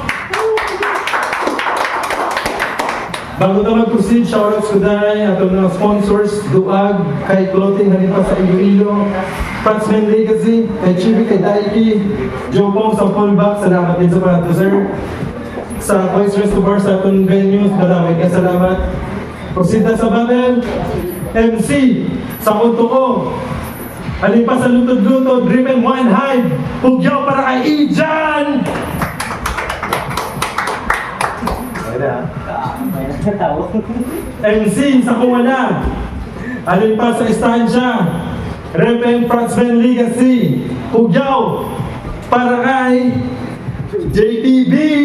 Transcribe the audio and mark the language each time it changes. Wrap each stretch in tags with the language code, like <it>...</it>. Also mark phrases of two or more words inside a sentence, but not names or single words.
<hil>Bago na mag-proceed, shoutouts ko dahil atong mga sponsors, Duag, kay Clothing, halin pa sa Iloilo, Fratsman Legacy, kay Chibi, kay Daiki, Joe Pong sa Fullback, salamat din sa panato, sir. Sa Voice Resto Bar sa atong venues, maraming kaya salamat. Proceed na sa battle, MC, sa kunto ko, halin pa sa lutod-lutod, Dream Wine Hive, Pugyaw para kay Ijan! MC sa Kuwala, halin pa sa Estancia, Reverend Fratsman Legacy, Pugyaw para kay JTB!</hil>